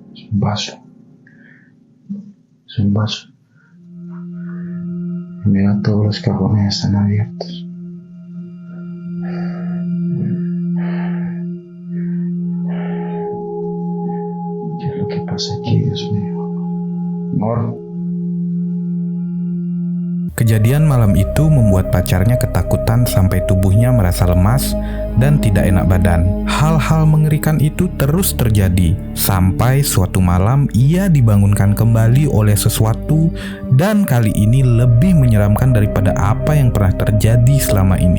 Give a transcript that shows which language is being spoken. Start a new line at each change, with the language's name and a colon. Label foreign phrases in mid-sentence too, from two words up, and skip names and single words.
Spanish: un vaso. Es un vaso. Mira, todos los cajones están abiertos. ¿Qué es lo que pasa aquí, Dios mío? Amor.
Indonesian: Kejadian malam itu membuat pacarnya ketakutan sampai tubuhnya merasa lemas dan tidak enak badan. Hal-hal mengerikan itu terus terjadi sampai suatu malam ia dibangunkan kembali oleh sesuatu, dan kali ini lebih menyeramkan daripada apa yang pernah terjadi selama ini.